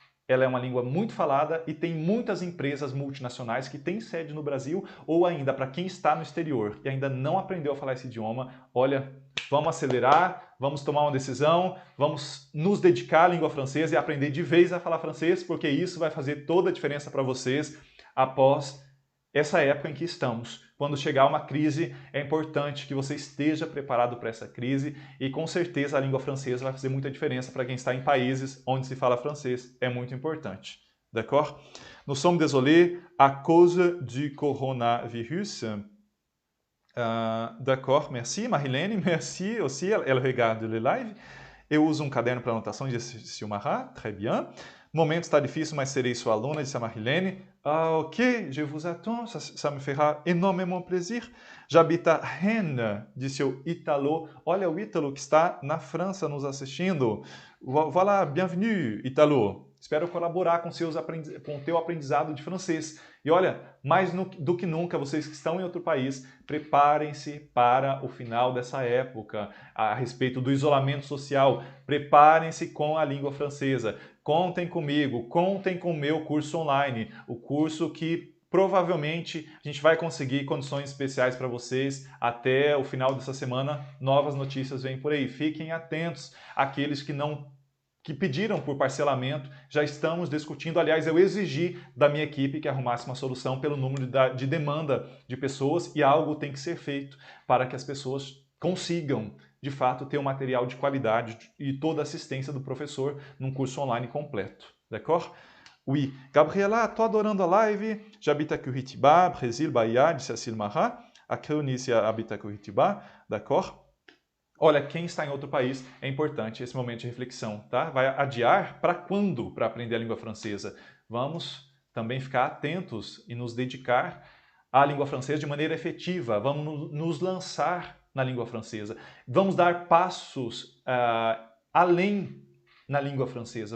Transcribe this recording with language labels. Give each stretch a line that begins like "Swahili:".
Portuguese: ela é uma língua muito falada e tem muitas empresas multinacionais que têm sede no Brasil, ou ainda para quem está no exterior e ainda não aprendeu a falar esse idioma, olha, vamos acelerar, vamos tomar uma decisão, vamos nos dedicar à língua francesa e aprender de vez a falar francês, porque isso vai fazer toda a diferença para vocês após essa época em que estamos. Quando chegar uma crise, é importante que você esteja preparado para essa crise e com certeza a língua francesa vai fazer muita diferença para quem está em países onde se fala francês. É muito importante. D'accord?
French: Nous sommes désolés à cause du coronavirus. D'accord, merci. Marilene, merci aussi. Elle regarde le live.
Portuguese: Eu uso um caderno para anotação, disse Silmara.
French: Très bien.
Portuguese: O momento está difícil, mas serei sua aluna, disse a Marilene.
French: Ah, ok, je vous attends, ça me fera énormément plaisir. J'habite à Rennes,
Portuguese: disse o Italo. Olha o Ítalo que está na França nos assistindo.
French: Voilà, bienvenue, Italo.
Portuguese: Espero colaborar com o teu aprendizado de francês. E olha, mais do que nunca, vocês que estão em outro país, preparem-se para o final dessa época, a respeito do isolamento social. Preparem-se com a língua francesa. Contem comigo, contem com o meu curso online, o curso que provavelmente a gente vai conseguir condições especiais para vocês até o final dessa semana. Novas notícias vêm por aí. Fiquem atentos àqueles que pediram por parcelamento, já estamos discutindo. Aliás, eu exigi da minha equipe que arrumasse uma solução pelo número de demanda de pessoas, e algo tem que ser feito para que as pessoas consigam, de fato, ter um material de qualidade e toda a assistência do professor num curso online completo. D'accord? Oui. Gabriela, tô adorando a live.
French: J'habite à Curitiba, Brésil, Bahia,
Portuguese: disse a Silmara. A Creunícia habita Curitiba. D'accord? Olha, quem está em outro país, é importante esse momento de reflexão, tá? Vai adiar para quando para aprender a língua francesa? Vamos também ficar atentos e nos dedicar à língua francesa de maneira efetiva. Vamos nos lançar na língua francesa. Vamos dar passos além na língua francesa.